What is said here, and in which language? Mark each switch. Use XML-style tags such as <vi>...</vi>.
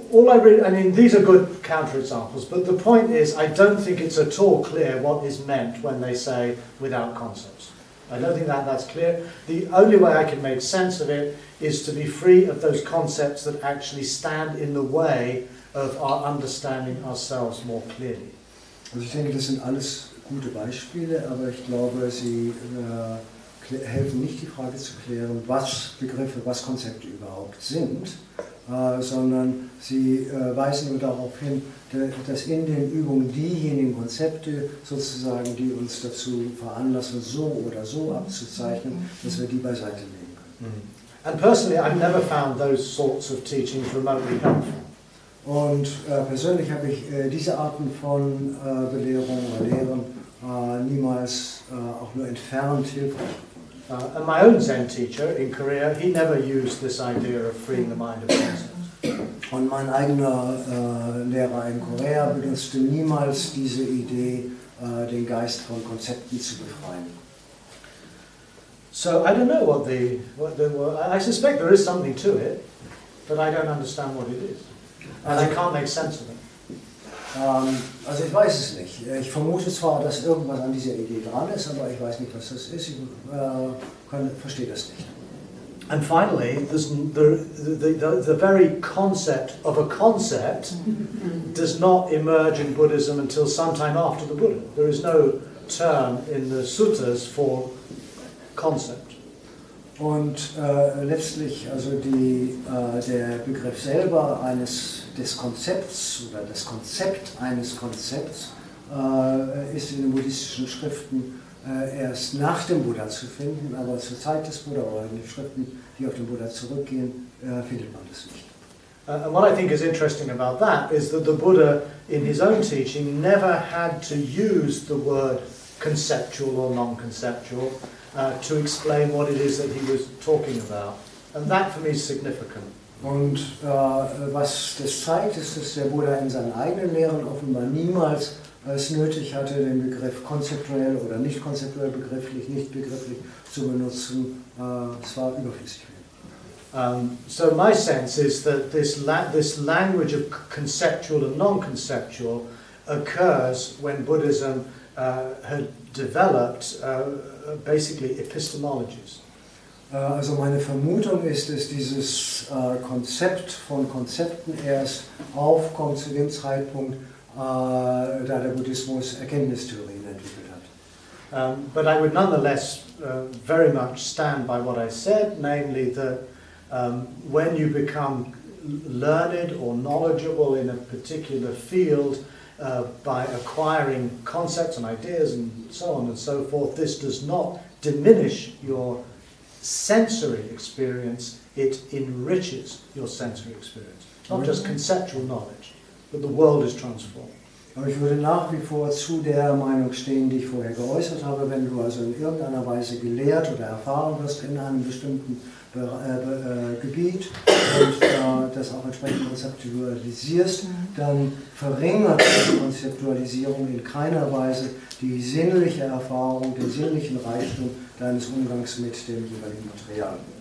<en>I mean, these are good counterexamples, but the point is, I don't think it's at all clear what is meant when they say without concepts. I don't think that's clear. The only way I can make sense of it is to be free of those concepts that actually stand in the way of our understanding ourselves more clearly.</en> <de>Also ich denke, das sind alles gute Beispiele, aber ich glaube, sie helfen nicht, die Frage zu klären, was Begriffe, was Konzepte überhaupt sind, sondern sie weisen nur darauf hin, dass in den Übungen diejenigen Konzepte sozusagen, die uns dazu veranlassen, so oder so abzuzeichnen, dass wir die beiseite legen können.</de> <en>And personally, I've never found those sorts of teachings remotely helpful.</en> <de>Und persönlich habe ich diese Arten von Belehrung oder Lehren niemals auch nur entfernt hilfreich gefunden.</de> <en>And my own Zen teacher in Korea, he never used this idea of freeing the mind of concepts.</en> <de>Und mein eigener Lehrer in Korea benutzte niemals diese Idee, den Geist von Konzepten zu befreien.</de> <en>So I don't know what the I suspect there is something to it, but I don't understand what it is. And I can't make sense of it.</en> <de>Also ich weiß es nicht. Ich vermute zwar, dass irgendwas an dieser Idee dran ist, aber ich weiß nicht, was das ist. Ich verstehe das nicht.</de> <en>And finally, the very concept of a concept does not emerge in Buddhism until sometime after the Buddha. There is no term in the suttas for concept.</en> <de>Und letztlich, also der Begriff selber des Konzepts oder das Konzept eines Konzepts ist in den buddhistischen Schriften erst nach dem Buddha zu finden, aber zur Zeit des Buddha oder in den Schriften, die auf den Buddha zurückgehen, findet man das nicht.</de> <en>And what I think is interesting about that is that the Buddha, in his own teaching, never had to use the word conceptual or non-conceptual to explain what it is that he was talking about. And that for me is significant.</en> <de>Und was das zeigt, ist, dass der Buddha in seinen eigenen Lehren offenbar niemals es nötig hatte, den Begriff konzeptuell oder nicht konzeptuell, begrifflich, nicht begrifflich zu benutzen. Es war überflüssig.</de> <en>So my sense is that this language of conceptual and non-conceptual occurs when Buddhism had developed basically epistemologies.</en> <de>Also meine Vermutung ist, dass dieses Konzept von Konzepten erst aufkommt zu dem Zeitpunkt, da der Buddhismus Erkenntnistheorien entwickelt hat.</de> <en>But I would nonetheless very much stand by what I said, namely that when you become learned or knowledgeable in a particular field by acquiring concepts and ideas and so on and so forth, this does not diminish your sensory experience, it enriches your sensory experience. Not just conceptual knowledge, but the world is transformed.</en> <de>Aber ich würde nach wie vor zu der Meinung stehen, die ich vorher geäußert habe. Wenn du also in irgendeiner Weise gelehrt oder erfahren wirst in einem bestimmten Gebiet und das auch entsprechend konzeptualisierst, dann verringert die Konzeptualisierung in keiner Weise die sinnliche Erfahrung, den sinnlichen Reichtum deines Umgangs mit dem jeweiligen Material.</de>